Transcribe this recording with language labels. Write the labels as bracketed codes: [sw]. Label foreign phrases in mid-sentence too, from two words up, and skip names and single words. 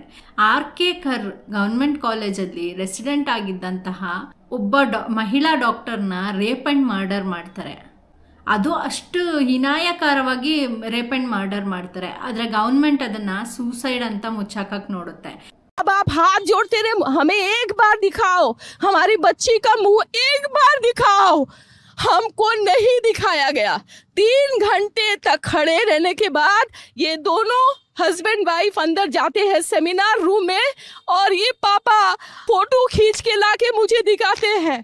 [kn] RK ಕರ್ ಗೌರ್ಮೆಂಟ್ ಕಾಲೇಜಲ್ಲಿ ರೆಸಿಡೆಂಟ್ ಆಗಿದ್ದಂತಹ ಒಬ್ಬ ಮಹಿಳಾ ಡಾಕ್ಟರ್ನ [en] rape and murder [kn] ಮಾಡ್ತಾರೆ. ಅದು ಅಷ್ಟು ಹೀನಾಯಕಾರವಾಗಿ [en] rape and murder [kn] ಮಾಡ್ತಾರೆ. ಆದರೆ ಗೌರ್ಮೆಂಟ್ ಅದನ್ನು ಸೂಸೈಡ್ ಅಂತ ಮುಚ್ಚಾಕಕ್ಕೆ ನೋಡುತ್ತೆ. [hi] अब आप हाथ जोड़ते रहे, हमें एक बार दिखाओ, हमारी बच्ची का मुंह एक बार दिखाओ। हमको नहीं दिखाया गया। 3 घंटे तक खड़े रहने के बाद ये दोनों [en] husband wife [hi] अंदर जाते हैं [en] seminar room [hi] में, और ये पापा फोटो खींच के लाके मुझे दिखाते हैं।